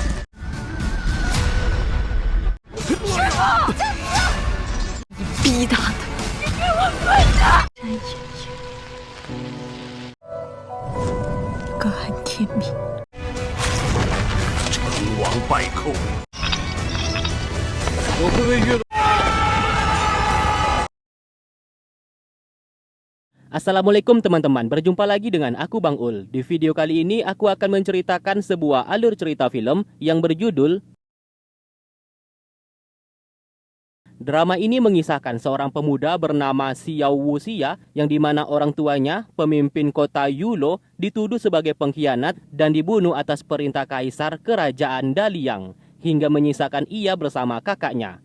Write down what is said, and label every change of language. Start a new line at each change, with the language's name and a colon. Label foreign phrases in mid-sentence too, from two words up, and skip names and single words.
Chinese: 你逼他的！你给我滚蛋！山爷爷，各安天命。成王败寇，我会为月。
Indonesian: Assalamualaikum teman-teman, berjumpa lagi dengan aku Bang Ul. Di video kali ini aku akan menceritakan sebuah alur cerita film yang berjudul Drama ini mengisahkan seorang pemuda bernama Xiao Wuxia yang dimana orang tuanya, pemimpin kota Yulo, dituduh sebagai pengkhianat dan dibunuh atas perintah kaisar kerajaan Daliang, hingga menyisakan ia bersama kakaknya.